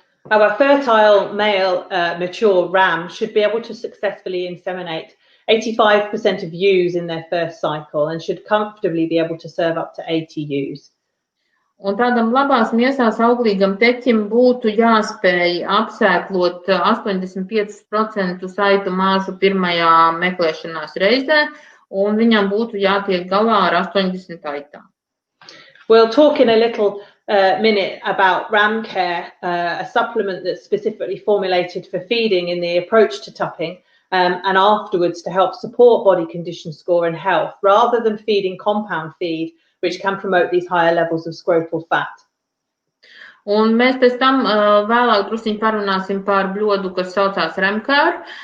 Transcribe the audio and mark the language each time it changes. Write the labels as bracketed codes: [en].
[en] Our fertile male mature ram should be able to successfully inseminate 85% of ewes in their first cycle and should comfortably be able to serve up to 80 ewes. [lv] Un tādam labās miesās auglīgam teķim būtu jāspēj apsēklot 85% aitu māžu pirmajā meklēšanās reizē, un viņam būtu jātiek galā ar 80 aitām. [en] We'll talk in a little minute about ram care, a supplement that's specifically formulated for feeding in the approach to tupping, and afterwards to help support body condition score and health, rather than feeding compound feed, which can promote these higher levels of scrotal fat. [lv] Un mēs pēc tam vēlāk drusciņi parunāsim par bļodu, kas saucās Remkār.